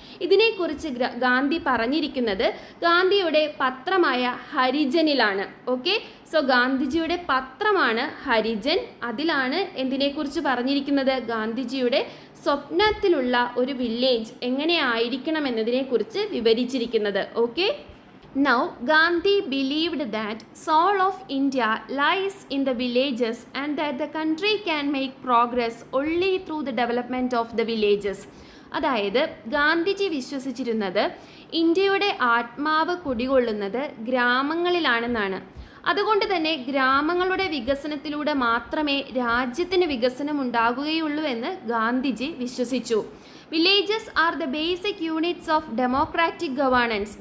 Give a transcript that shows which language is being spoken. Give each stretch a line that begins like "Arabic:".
Malayalam: ഇതിനെക്കുറിച്ച് ഗാന്ധി പറഞ്ഞിരിക്കുന്നത് ഗാന്ധിയുടെ പത്രമായ ഹരിജനിലാണ്. ഓക്കെ, സോ ഗാന്ധിജിയുടെ പത്രമാണ് ഹരിജൻ. അതിലാണ് എന്തിനെക്കുറിച്ച് പറഞ്ഞിരിക്കുന്നത്? ഗാന്ധിജിയുടെ സ്വപ്നത്തിലുള്ള ഒരു വില്ലേജ് എങ്ങനെയായിരിക്കണം എന്നതിനെക്കുറിച്ച് വിവരിച്ചിരിക്കുന്നത്.
English: Okay, now Gandhi believed that soul of India lies in the villages and that the country can make progress only through the development of the villages.
Malayalam: അതായത് ഗാന്ധിജി വിശ്വസിച്ചിരുന്നത് ഇന്ത്യയുടെ ആത്മാവ് കുടികൊള്ളുന്നത് ഗ്രാമങ്ങളിലാണെന്നാണ്. അതുകൊണ്ട് തന്നെ ഗ്രാമങ്ങളുടെ വികസനത്തിലൂടെ മാത്രമേ രാജ്യത്തിന് വികസനം ഉണ്ടാകുകയുള്ളൂ എന്ന് ഗാന്ധിജി വിശ്വസിച്ചു.
English: Villages are the basic units of democratic governance.